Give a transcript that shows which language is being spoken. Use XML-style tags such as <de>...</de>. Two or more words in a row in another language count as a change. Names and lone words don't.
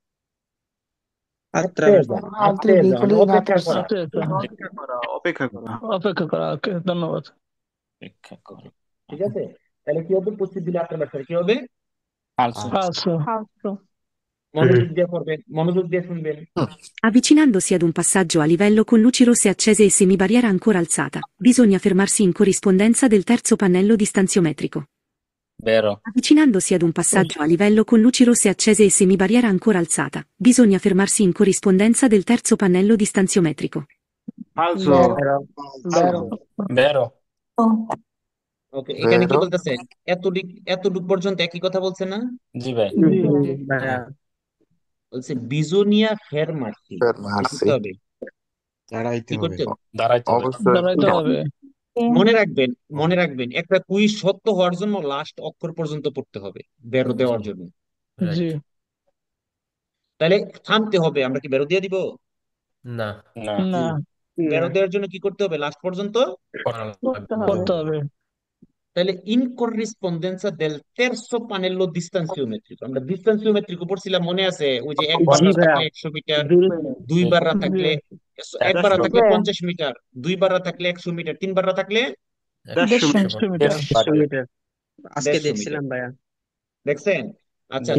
<it>আত্রেজা, altri আত্রেজা veicoli</it> <bn>মানে</bn> <it>in</it> <bn>অপেক্ষা</bn> <it>attesa.</it> <bn>করা।</bn> <it>আতেসা</it> <bn>অপেক্ষা করা। অপেক্ষা করা ওকে ধন্যবাদ অপেক্ষা করো। ঠিক আছে, তাহলে কি হবে? 25 দিলে আত্রাবেশারে কি হবে?</bn> <it>ফালসো falso</it> <bn>ফালতু মনোযোগ দিয়ে পড়বেন, মনোযোগ দিয়ে শুনবেন।</bn> <it>Avvicinandosi ad un passaggio a livello con luci rosse accese e semibarriera ancora alzata, bisogna fermarsi in corrispondenza del terzo pannello distanziometrico. বেরো Avvicinandosi ad un passaggio a livello con luci rosse accese e semibarriera ancora alzata, bisogna fermarsi in corrispondenza del terzo pannello distanziometrico. ফালসো। Vero, vero. বেরো</it> <bn>ওকে, এখানে কি</bn> <it>Vero?</it> <bn>বলতেছে? এতটুক পর্যন্ত একই কথা বলছে না? জি ভাই জি জি ভাইয়া বলছে</bn> <it>bisogna fermarsi.</it> <bn>কি</bn> <it>Fermarsi.</it> <bn>করতে হবে? দাঁড়াইতে কি হবে। করতে হবে? দাঁড়াইতে হবে অবশ্যই দাঁড়াইতে হবে মনে রাখবেন একটা কুইজ সত্য হওয়ার জন্য লাস্ট অক্ষর পর্যন্ত পড়তে হবে, বেরো দেওয়ার জি জন্য। জি রাইট। তাহলে থামতে হবে, আমরা কি বেরো দিয়ে দিব? না না না বেরো দেওয়ার জন্য কি করতে হবে? লাস্ট পর্যন্ত করা করতে লাগবে। হবে করতে হবে</bn> <it>তাহলে ইন corrispondenza del terzo pannello distanziometrico।</it> <bn>আমরা distanziometrico পড়ছিলাম, মনে আছে? ওই যে একবার জি থাকলে ভাইয়া 100 মিটার, দূর দুইবার জি থাকলে একবার থাকলে 50 মিটার, দুইবার থাকলে 100 মিটার, তিনবার থাকলে 150 150 মিটার 100 মিটার আজকে 150 মিটার। দেখছিলাম ভাইয়া। দেখছেন? আচ্ছা,</bn>